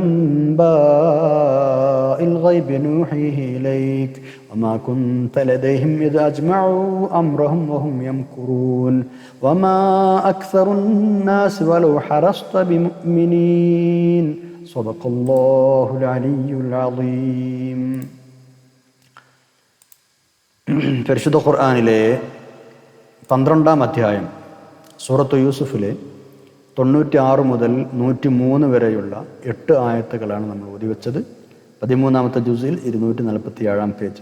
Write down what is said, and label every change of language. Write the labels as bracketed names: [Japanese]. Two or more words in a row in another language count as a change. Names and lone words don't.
[Arabic] أنباء الغيب نوحيه إليك وما كنت لديهم إذ أجمعوا أمرهم وهم يمكرون وما أكثر الناس ولو حرصت بمؤمنين صدق الله العلي العظيم. [Malayalam] പരിശുദ്ധ ഖുർആനിലെ 12-ാം അധ്യായം സൂറത്ത് യൂസുഫിലെ 96 മുതൽ 103 വരെയുള്ള 8 ആയത്തുകളാണ് നമ്മൾ ഓതിവെച്ചത്. 13-ാമത്തെ ജുസിൽ 247 പേജ്.